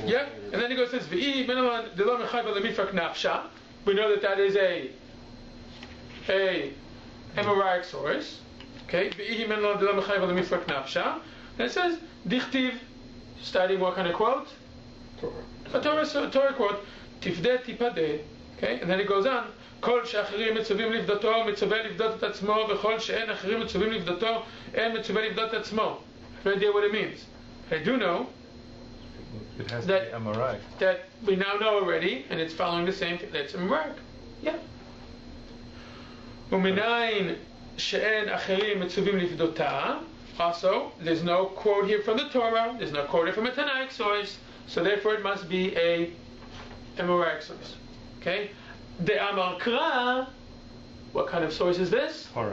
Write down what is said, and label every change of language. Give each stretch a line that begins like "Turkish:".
English: Yeah, and then he goes, says
Aramaic: V'ihi min alan delo mechayva lemifrak nafsha.
English: We know that is a Amoraic source. Okay,
Aramaic: V'ihi min alan delo mechayva lemifrak nafsha.
English: And it says Dichtiv, starting what kind of quote? A Torah quote.
Hebrew: Tifdeh tipadeh.
English: Okay, and then it goes on.
Hebrew: כל שאחרים מצווים לפדותו, מצווה לפדות את עצמו, וכל שאין אחרים מצווים לפדותו, אין מצווה לפדות את עצמו.
English: I have no idea what it means. I do know it has to be Amoraic. That we now know already, and it's following the same thing. That's Amoraic. Yeah.
Hebrew: ומניין שאין אחרים מצווים לפדותה.
English: Also, there's no quote here from the Torah. There's no quote here from a Tanaic source. So therefore, it must be a Amoraic source. Okay. The Amar Kra, what kind of source is this?